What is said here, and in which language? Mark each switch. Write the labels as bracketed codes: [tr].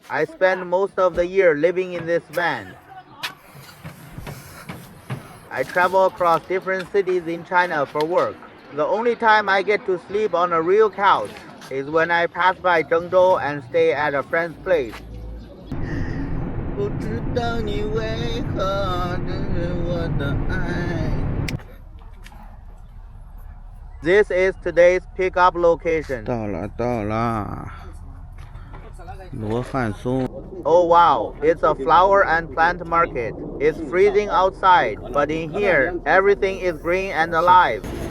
[en] I spend most of the year living in this van. I travel across different cities in China for work. The only time I get to sleep on a real couch is when I pass by Zhengzhou and stay at a friend's place. [zh] 不知道你为何只是我的爱。 [en] This is today's pickup location. [zh] 到了，罗汉松。 [en] Oh wow, it's a flower and plant market. It's freezing outside, but in here, everything is green and alive.